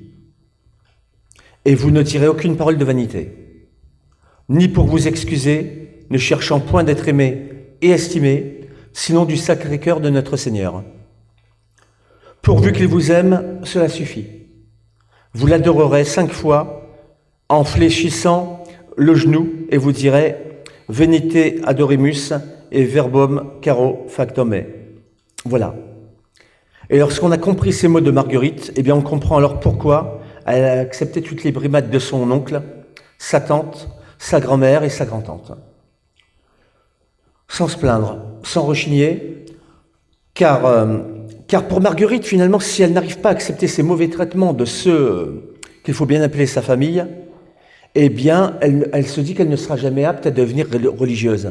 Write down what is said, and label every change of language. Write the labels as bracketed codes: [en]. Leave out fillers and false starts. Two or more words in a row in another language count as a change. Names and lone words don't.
[fr] Et vous ne tirez aucune parole de vanité, ni pour vous excuser, ne cherchant point d'être aimé et estimé, sinon du Sacré-Cœur de notre Seigneur. Pourvu qu'il vous aime, cela suffit. Vous l'adorerez 5 fois en fléchissant le genou et vous direz « [la] Venite adoremus et verbum caro factum est ». [fr] Voilà. Et lorsqu'on a compris ces mots de Marguerite, eh bien on comprend alors pourquoi elle a accepté toutes les brimades de son oncle, sa tante, sa grand-mère et sa grand-tante. Sans se plaindre, sans rechigner, car pour Marguerite, finalement, si elle n'arrive pas à accepter ces mauvais traitements de ceux qu'il faut bien appeler sa famille, eh bien, elle se dit qu'elle ne sera jamais apte à devenir religieuse.